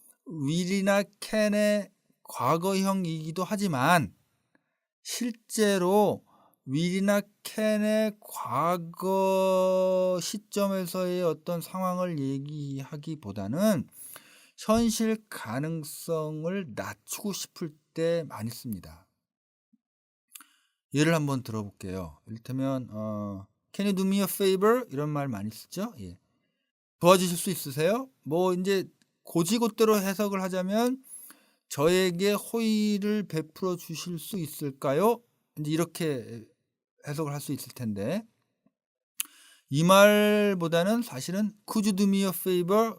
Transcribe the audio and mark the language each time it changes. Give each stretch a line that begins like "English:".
Korean: will이나 can의 과거형이기도 하지만 실제로 will이나 can의 과거 시점에서의 어떤 상황을 얘기하기보다는 현실 가능성을 낮추고 싶을 때 많이 씁니다. 예를 한번 들어볼게요. 이를테면
English: Can you do me a favor?
Korean: 이런 말 많이 쓰죠. 예. 도와주실 수 있으세요? 뭐 이제 고지고대로 해석을 하자면 저에게 호의를 베풀어 주실 수 있을까요? 이제 이렇게 해석을 할 수 있을 텐데 이 말보다는 사실은
English: Could you do me a favor?